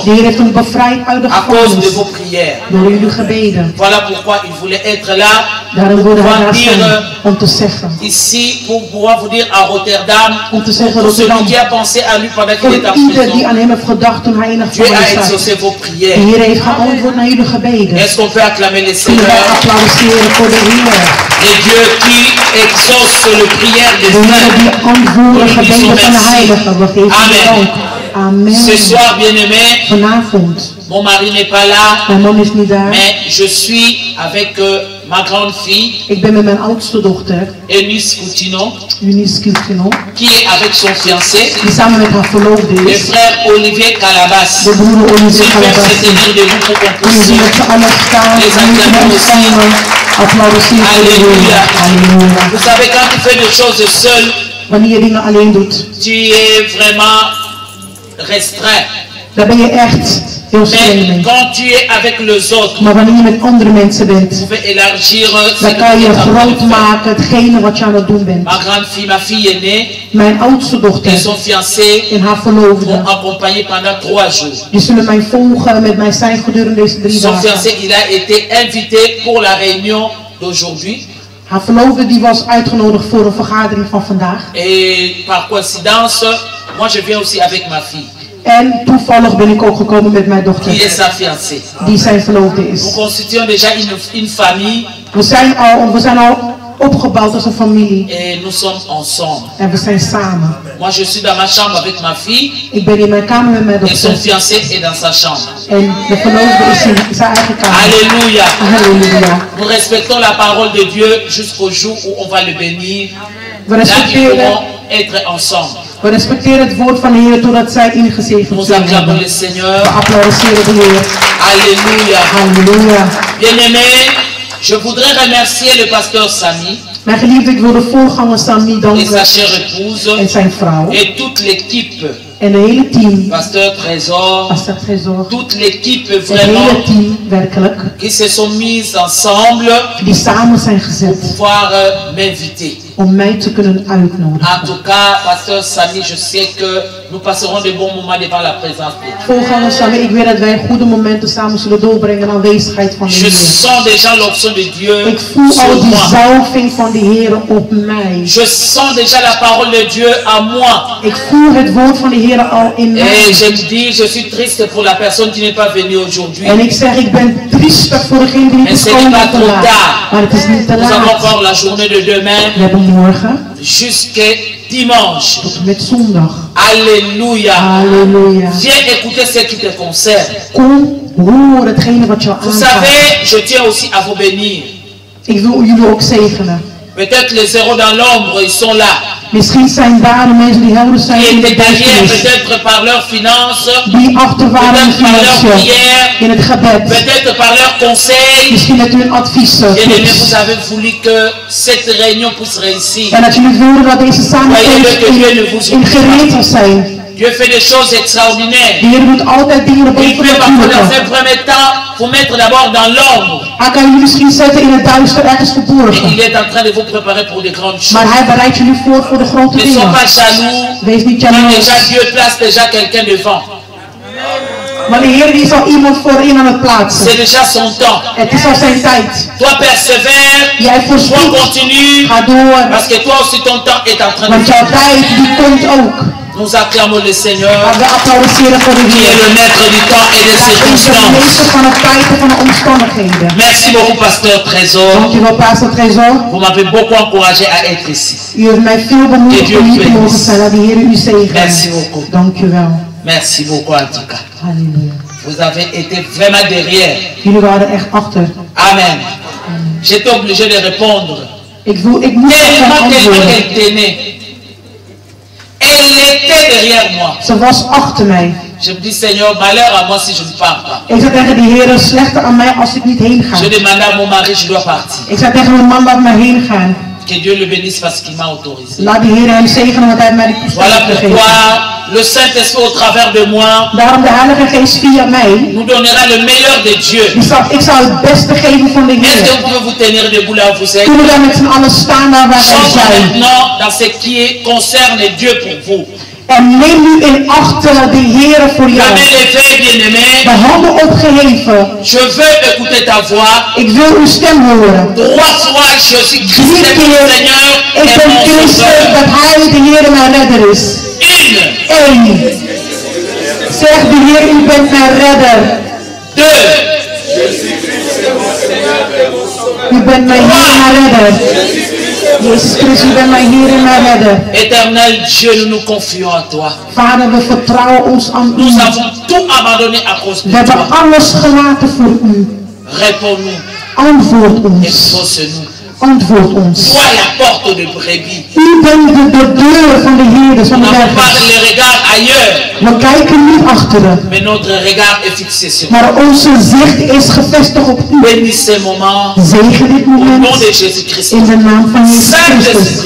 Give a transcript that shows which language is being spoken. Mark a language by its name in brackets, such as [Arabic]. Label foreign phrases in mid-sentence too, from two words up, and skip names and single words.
[Dutch] de Heer heeft hem bevrijd uit de [French] à cause de [Dutch] gevangenis. [French] vos prières. [Dutch] Door jullie gebeden. [French] Voilà pourquoi il voulait être là [Dutch] Daarom [French] pour [Dutch] wilde hij [French] pouvoir [Dutch] daar zijn [French] dire [Dutch] om te zeggen. [French] ici, pour pouvoir vous dire à Rotterdam, [Dutch] Om te zeggen [French] pour celui [Dutch] Rotterdam. [French] qui a pensé à lui pendant qu'il [Dutch] Voor [French] était en [Dutch] ieder die [French] prison. [Dutch] aan hem heeft gedacht toen hij in de [French] Dieu a [Dutch] gevangenis zat. [French] exaucé vos [Dutch] De [French] prières. [Dutch] Heer heeft geantwoord naar jullie gebeden. [French] Est-ce qu'on peut acclamer le [Dutch] Kunnen wij [French] Seigneur? [Dutch] applaudisseren voor de Heer. [French] Et Dieu qui exauce le prière des [Dutch] De Heer die [French] saints. [Dutch] antwoorden gebeden van de heiligen. We geven Amen. u dank. [French] Amen. Ce soir, bien-aimé, [Dutch] Vanavond. [French] mon mari n'est pas là, [Dutch] Mijn man is niet daar. [French] mais je suis avec ma grande fille, [Dutch] Ik ben met mijn oudste dochter, [French] Eunice Coutinho, [Dutch] Eunice Kilkino, [French] qui est avec son fiancé, [Dutch] die samen met haar verloofde [French] le [Dutch] is. [French] frère Olivier Calabas. [Dutch] De broer Olivier [French] S'ils peuvent se [Dutch] Calabas. [French] tenir debout pour qu'on [Dutch] Jullie [French] puisse. [Dutch] zien met z'n allen staan. [French] Les [Dutch] Jullie moeten [French] acclamer [Dutch] ons samen applaudisseren voor de [French] Alléluia. [Dutch] Heer. Halleluja. [French] Vous savez, quand tu fais des choses seul, [Dutch] Wanneer je dingen alleen doet, [French] tu es vraiment restreint. [Dutch] dan ben je echt heel streng [French] Mais [Dutch] mee. [French] quand tu es avec les autres, [Dutch] Maar wanneer je met andere mensen bent, [French] tu peux élargir ce [Dutch] dan [French] que [Dutch] kan [French] tu [Dutch] je [French] es en train de [Dutch] groot [French] faire. [Dutch] maken hetgene wat je aan het doen bent. [French] Ma grande fille, ma fille aînée [Dutch] Mijn oudste [French] et [Dutch] dochter [French] son fiancé [Dutch] en haar [French] m'ont [Dutch] verloofde, [French] accompagné pendant 3 jours. [Dutch] die zullen mij volgen met mij zijn gedurende deze 3 [French] Son [Dutch] dagen. [French] fiancé, il a été invité pour la réunion d'aujourd'hui. [Dutch] Haar verloofde die was uitgenodigd voor een vergadering van vandaag. [French] Et par coïncidence, moi je viens aussi avec ma fille, [Dutch] En toevallig ben ik ook gekomen met mijn [French] qui est [Dutch] dochter, [French] sa fiancée. [Dutch] die zijn verloofde [French] Nous [Dutch] is. [French] constituons déjà une famille [Dutch] We zijn al opgebouwd als een familie [French] et nous sommes ensemble. [Dutch] en we zijn samen. [French] Moi je suis dans ma chambre avec ma fille [Dutch] Ik ben in mijn kamer met mijn [French] et son [Dutch] dochter [French] fiancé est dans sa chambre. [Dutch] en de verloofde is in zijn eigen kamer. [French] Alléluia. [Dutch] Halleluja. [French] Nous respectons la parole de Dieu jusqu'au jour où on va le bénir. [Dutch] We [French] Là, ils [Dutch] respecteren, [French] pourront être ensemble. [Dutch] we respecteren het woord van de Heer totdat zij ingezegend [French] Nous [Dutch] zullen [French] acclamons [Dutch] hebben. [French] le Seigneur. [Dutch] We applaudisseren de Heer. [French] Alléluia. [Dutch] Halleluja. [French] Bien-aimés, je voudrais remercier le pasteur Samy [Dutch] Mijn geliefde, ik wil de voorganger Sami [French] et [Dutch] danken [French] sa chère épouse [Dutch] en zijn vrouw [French] et toute l'équipe, [Dutch] en het hele team, [French] pasteur Trésor, [Dutch] Pastor Trésor, [French] toute l'équipe [Dutch] het hele [French] vraiment [Dutch] team werkelijk, [French] qui se sont mis ensemble [Dutch] die samen zijn [French] pour [Dutch] gezet [French] pouvoir m'inviter. [Dutch] om mij te kunnen [French] En [Dutch] uitnodigen. [French] tout cas, pasteur Samy, je sais que nous passerons de bons moments devant la présence de Dieu. [Dutch] Voorganger Sami, ik weet dat wij goede momenten samen zullen doorbrengen in aanwezigheid van de [French] Je [Dutch] Heer. [French] sens déjà l'option de Dieu [Dutch] Ik voel [French] sur [Dutch] al die [French] moi. [Dutch] zalving van de Heer op mij. [French] Je sens déjà la parole de Dieu à moi. [Dutch] Ik voel het woord van de Heer al in [French] Et [Dutch] mij. [French] je me dis, je suis triste pour la personne qui n'est pas venue aujourd'hui. [Dutch] En ik zeg, ik ben triestig voor degene die niet [French] Mais ce [Dutch] is [French] n'est pas [Dutch] komen [French] trop [Dutch] vandaag. [French] tard. [Dutch] Maar het is niet te [French] Nous avons [Dutch] laat. [French] encore la journée de demain [Dutch] We hebben morgen [French] jusqu'à dimanche. [Dutch] tot en met zondag. [French] Alléluia. [Dutch] Halleluja. [French] Viens écouter ce qui te concerne. [Dutch] Kom, hoor hetgene wat jou [French] Vous [Dutch] aangaat. [French] savez, je tiens aussi à vous bénir. [Dutch] Ik wil jullie ook zegenen. [French] Peut-être les zéros dans l'ombre, ils sont là. [Dutch] Misschien zijn daar de mensen die helder zijn [French] Qui [Dutch] in de [French] étaient derrière [Dutch] duisternis. [French] peut-être par leur finance, [Dutch] Die achter waren in [French] peut-être par leur [Dutch] financiën, [French] prière, [Dutch] in het gebed. [French] peut-être par leur conseil. [Dutch] Misschien met hun adviezen. [French] Bien aimé, [Dutch] tips. [French] vous avez voulu que cette réunion puisse réussir. [Dutch] En dat jullie wilden dat deze samenkomst in gereed zal zijn. [French] Dieu fait des choses extraordinaires. [Dutch] De Heer doet altijd dingen [French] Il [Dutch] boven [French] peut parfois dans un [Dutch] natuurlijke. [French] premier temps vous mettre d'abord dans l'ombre. [Dutch] Hij kan jullie misschien zetten in het duister ergens [French] Et [Dutch] verborgen. [French] il est en train de vous préparer pour de grandes choses. [Dutch] Maar hij bereidt jullie voor de grote [French] Ne sois [Dutch] dingen. [French] pas jaloux. [Dutch] Wees niet [French] Quand [Dutch] jaloers. [French] déjà Dieu place déjà quelqu'un devant. [Dutch] Maar de Heer die zal iemand voorin aan het plaatsen. [French] C'est déjà son temps. [Dutch] Het is al zijn tijd. [French] Toi persévère, [Dutch] Jij [French] toi [Dutch] voorspoedt. [French] continue, [Dutch] Ga door. [French] parce que toi aussi ton temps est en train [Dutch] Want [French] de [Dutch] jouw tijd die komt ook. [French] Nous acclamons le Seigneur, [Dutch] Maar we applaudisseren voor de [French] qui est [Dutch] Heer. [French] le maître du temps et des [Dutch] Hij is de [French] circonstances. [Dutch] meester van de tijd en van de omstandigheden. [French] Merci beaucoup, pasteur Trésor. [Dutch] Dankjewel, Pastor Trésor. [French] Vous m'avez beaucoup encouragé à être ici. [Dutch] U heeft mij veel bemoedigd om hier te mogen zijn. Laat de Heer u zegenen. [French] Merci beaucoup. [Dutch] Dankjewel. [French] Merci beaucoup en tout cas. [Dutch] Halleluja. [French] Vous avez été vraiment derrière. [Dutch] Jullie waren echt achter. [French] Amen. J'étais obligé de répondre. [Dutch] Ik moest [French] Tellement, [Dutch] gaan [French] tellement [Dutch] antwoorden. [French] qu'elle tenait. Elle était derrière moi. [Dutch] Ze was achter mij. [French] Je me dis, Seigneur, malheur à moi si je ne pars pas. [Dutch] Ik zei tegen de Heer, slechter aan mij als ik niet heen ga. [French] Je demandais à mon mari, je dois partir. [Dutch] Ik zei tegen mijn man, laat mij heen gaan. [French] Que Dieu le bénisse parce qu'il m'a autorisé. [Dutch] Laat de Heer hem zegenen, want hij heeft mij die [French] Voilà [Dutch] toestemming gegeven. [French] pourquoi le Saint-Esprit au travers de moi [Dutch] Daarom de Heilige Geest via mij. [French] nous donnera le meilleur de Dieu. [Dutch] Ik zal het beste geven van de [French] Est-ce que [Dutch] Heer. [French] vous pouvez vous tenir debout là où vous êtes? [Dutch] Kunnen we daar met z'n allen staan waar wij [French] Chante [Dutch] zijn. [French] maintenant dans ce qui concerne Dieu pour vous. [Dutch] En neem nu in acht de Heer voor [French] La [Dutch] jou. [French] main levée, bien-aimé. [Dutch] De handen opgeheven. [French] Je veux écouter ta voix. [Dutch] Ik wil uw stem horen. [French] 3 fois, je suis Christ, [Dutch] Drie [French] mon [Dutch] keer, [French] Seigneur [Dutch] ik [French] et [Dutch] ben [French] mon [Dutch] Christus, [French] Sauveur. [Dutch] dat Hij de Heer mijn redder is. [French] 1, [Dutch] 1. Zeg de Heer, u bent mijn redder. 2, U bent mijn Heer en mijn redder. Jezus Christus, u bent mijn Heer en mijn redder. [French] Éternel Dieu, nous nous confions à toi. [Dutch] Vader, we vertrouwen ons aan u. [French] Nous avons tout abandonné à cause [Dutch] We [French] de [Dutch] hebben [French] toi. [Dutch] alles gelaten voor u. [French] Réponds-nous, [Dutch] Antwoord ons. [French] expose-nous. [Dutch] Antwoord ons. [French] Sois la porte de brebis. [Dutch] U bent de deur van de Heer, van [French] On [Dutch] de [French] n'a pas [Dutch] redders. [French] les regards ailleurs, [Dutch] We kijken niet achteren, [French] mais notre regard est fixé sur toi. [Dutch] maar onze zicht is gevestigd op u. [French] Bénis ces moments [Dutch] Zegen dit [French] au nom [Dutch] moment [French] de Jésus-Christ. [Dutch] in de naam van Jezus Christus.